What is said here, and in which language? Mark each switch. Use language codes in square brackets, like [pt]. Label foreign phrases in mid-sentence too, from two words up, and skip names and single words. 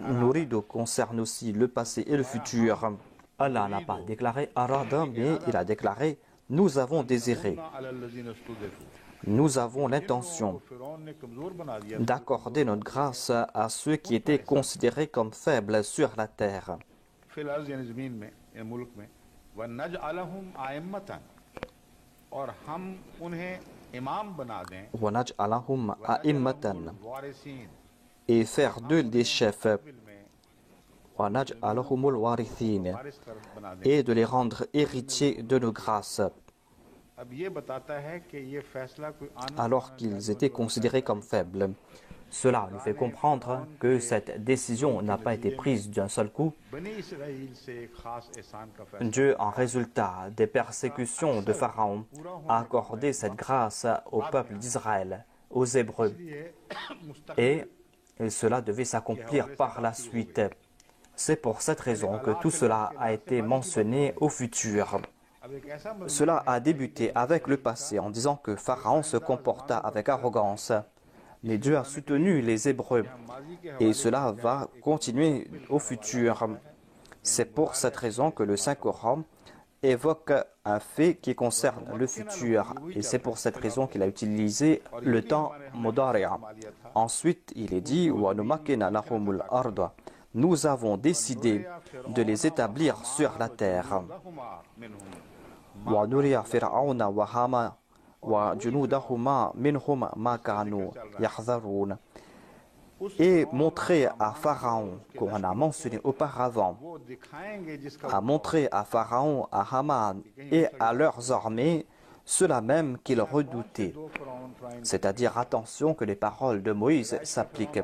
[fr] Nourido concerne aussi le passé et le futur. Allah n'a pas déclaré Arada, mais il a déclaré nous avons désiré, [ar] على الذين استضعفوا. [fr] nous avons l'intention [ur] فرعون نے کمزور بنا دیا [fr] d'accorder notre grâce à ceux qui étaient considérés comme faibles sur la terre. [ar] في الأرض [ur] یعنی زمین میں یا ملک میں [ar] ونجعلهم أئمة [ur] اور ہم انہیں امام بنا دیں [ar] وَنَجْعَلَهُمْ أَئِمَّةً [ur] वारिसीन [fr] et faire d'eux des chefs. [ur] में [ar] وَنَجْعَلَهُمُ الْوَارِثِينَ [ur] وارث کر بنا دیں. [fr] et de les rendre héritiers de nos grâces, [ur] اب یہ بتاتا ہے کہ یہ فیصلہ کوئی آنا [fr] alors qu'ils étaient considérés comme faibles. Cela nous fait comprendre que cette décision n'a pas été prise d'un seul coup. [ur] بنی اسرائیل سے ایک خاص احسان کا فیصلہ [fr] Dieu, en résultat des persécutions de Pharaon, a accordé cette grâce au peuple d'Israël, aux Hébreux, [ur] ये [fr] et cela devait s'accomplir par la suite. C'est pour cette raison que tout cela a été mentionné au futur. [ur] اب ایک ایسا مضمون [fr] Cela a débuté avec le passé en disant que Pharaon se comporta avec arrogance. Mais Dieu a soutenu les Hébreux [ur] ماضی کے [fr] et cela va continuer au futur. C'est pour cette raison que le Saint-Coran évoque un fait qui concerne le futur et c'est pour cette raison qu'il a utilisé le temps modari'a. Ensuite, il est dit [ar] وَنُمَكِّنَ لَهُمُ الْأَرْضَ. [fr] Nous avons décidé de les établir sur la terre. [ar] لهما منهم ونري فرعون وهامان وجنودهما منهم ما كانوا يحذرون. [fr] Et montrer à Pharaon, qu'on a mentionné auparavant, à montrer à Pharaon, à Haman et à leurs armées cela même qu'ils redoutaient. C'est-à-dire, attention que les paroles de Moïse s'appliquent.